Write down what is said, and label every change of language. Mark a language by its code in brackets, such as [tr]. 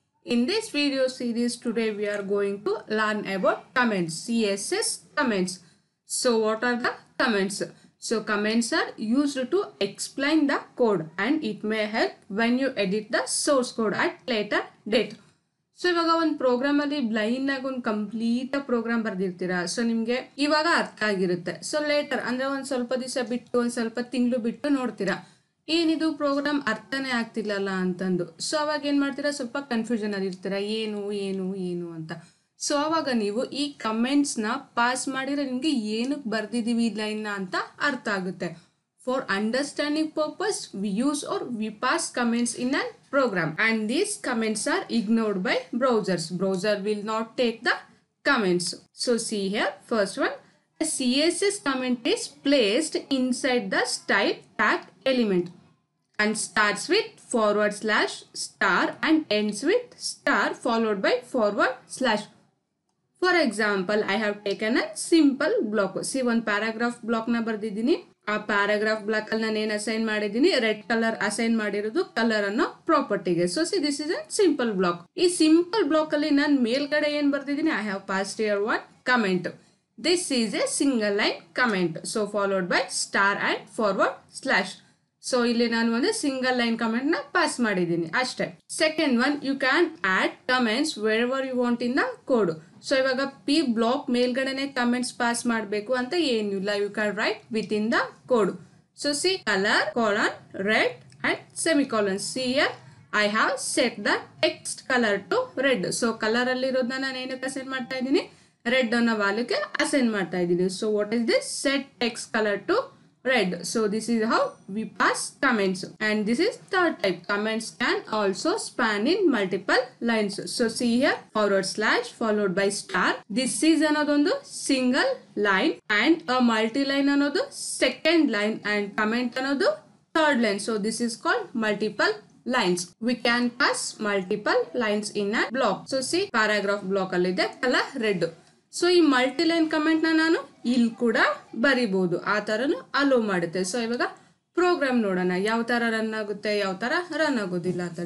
[en] In this video series today we are going to learn about comments, CSS comments. So what are the comments? So comments are used to explain the code and it may help when you edit the source code at later date. [kn] So ಇವಾಗ ಒಂದು program ಅಲ್ಲಿ blind ಆಗಿ ಒಂದು complete program ಬರ್ದಿರ್ತೀರಾ. So ನಿಮ್ಗೆ ಇವಾಗ ಅರ್ಥ ಆಗಿರುತ್ತೆ. So litre ಅಂದ್ರೆ ಒಂದ್ ಸ್ವಲ್ಪ ದಿವಸ ಬಿಟ್ಟು ಒಂದ್ ಸ್ವಲ್ಪ ತಿಂಗಳು ಬಿಟ್ಟು ನೋಡ್ತೀರಾ ಏನಿದು ಪ್ರೋಗ್ರಾಮ್ ಅರ್ಥನೇ ಆಗ್ತಿಲ್ಲಲ್ಲ ಅಂತಂದು. ಸೊ ಅವಾಗ ಏನ್ ಮಾಡ್ತೀರಾ, ಸ್ವಲ್ಪ ಕನ್ಫ್ಯೂಷನ್ ಅಲ್ಲಿ ಇರ್ತೀರಾ, ಏನು ಏನು ಏನು ಅಂತ. ಸೊ ಅವಾಗ ನೀವು ಈ ಕಮೆಂಟ್ಸ್ ನ ಪಾಸ್ ಮಾಡಿದ್ರೆ ನಿಮ್ಗೆ ಏನಕ್ಕೆ ಬರ್ದಿದೀವಿ ಈ ಲೈನ್ ನ ಅಂತ ಅರ್ಥ ಆಗುತ್ತೆ. [en] For understanding purpose, we use or we pass comments in a program, and these comments are ignored by browsers. Browser will not take the comments. So see here, first one, a CSS comment is placed inside the style tag element and starts with /* and ends with star followed by /. For example, I have taken a simple block. See, one paragraph block [kn] na bardidini. ಆ paragraph block ಅಲ್ಲಿ ನಾನು ಏನು assign ಮಾಡಿದ್ದೀನಿ, red colour assign ಮಾಡಿರೋದು colour ಅನ್ನೋ ಪ್ರಾಪರ್ಟಿಗೆ. [en] So see this is a simple block. [kn] ಈ simple block ಅಲ್ಲಿ ನಾನು ಮೇಲ್ಗಡೆ ಏನ್ ಬರ್ತಿದ್ದೀನಿ, [en] I have passed here one comment. This is a single line comment. So followed by star and /. [kn] So ಇಲ್ಲಿ ನಾನು ಒಂದು ಸಿಂಗಲ್ ಲೈನ್ ಕಮೆಂಟ್ ನ ಪಾಸ್ ಮಾಡಿದ್ದೀನಿ ಅಷ್ಟೇ. [en] Second one, you can add comments wherever you want in the code. [kn] So ಇವಾಗ P block ಮೇಲ್ಗಡೆನೆ comments pass ಮಾಡಬೇಕು ಅಂತ ಏನಿಲ್ಲ, [en] You can write within the code. So see colour colon red and semicolon. See here I have set the text color to red. [kn] So colour ಅಲ್ಲಿ ಇರೋದನ್ನ ನಾನು ಏನಕ್ಕೆ assign ಮಾಡ್ತಾ ಇದ್ದೀನಿ, red ಅನ್ನೋ ವ್ಯಾಲ್ಯೂಗೆ ಅಸೈನ್ ಮಾಡ್ತಾ ಇದ್ದೀನಿ. [en] So what is this, set text colour to red. So this is how we pass comments, and this is third type. Comments can also span in multiple lines. So see here, / followed by star. This is another single line and a multi-line another second line and comment another third line. So this is called multiple lines. We can pass multiple lines in a block. So see, paragraph block [kn] alide [en] color red. [kn] So ಈ multi-line comment ನಾನು ಇಲ್ಲಿ ಕೂಡ ಬರಿಬಹುದು, ಆ ತರನು hello ಮಾಡುತ್ತೆ. So ಇವಾಗ program ನೋಡೋಣ ಯಾವ ತರ ರನ್ ಆಗುತ್ತೆ, ಯಾವ ತರ ರನ್ ಆಗೋದಿಲ್ಲ ಅಂತ.